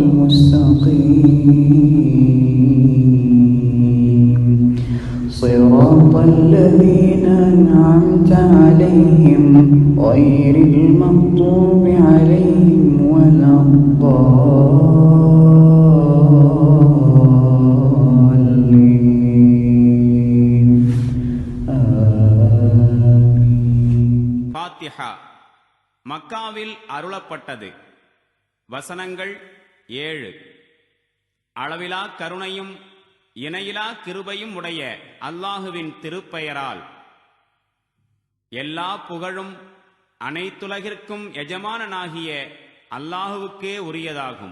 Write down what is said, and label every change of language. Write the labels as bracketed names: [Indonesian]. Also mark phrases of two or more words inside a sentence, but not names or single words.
[Arabic] المستقيم صراط الذين أنعمت عليهم غير المغضوب عليهم ولا الضالين آمين. [Tamil] ஃபாத்திஹா மக்காவில் அருளப்பட்டது. வசனங்கள் 7. அளவிலா கருணையும் இணையிலா கிருபையும் உடைய அல்லாஹுவின் திருப்பெயரால். எல்லா புகழும் அனைத்துலகிற்கும் எஜமானனாகிய அல்லாஹுவுக்கே உரியதாகும்.